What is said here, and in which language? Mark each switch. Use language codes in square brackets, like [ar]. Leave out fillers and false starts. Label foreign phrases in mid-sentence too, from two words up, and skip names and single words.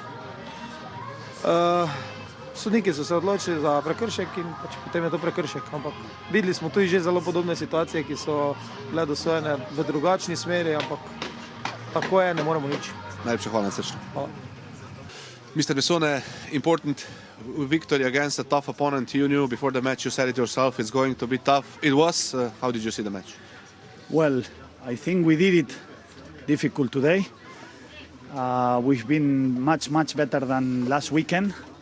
[sl] Sodniki so se odločili za prekršek in potem je to prekršek. Ampak videli smo tudi že zelo podobne situacije, ki so bile dosojene v drugačni smeri, ampak tako je, ne moremo nič. Najlepša hvala in srečno. Hvala. [en] Mr. Bessone, important victory against a tough opponent. You knew before the match, you said it yourself, it's going to be tough. It was. How did you see the match? Well, I think we did it difficult today. We've been much better than last weekend.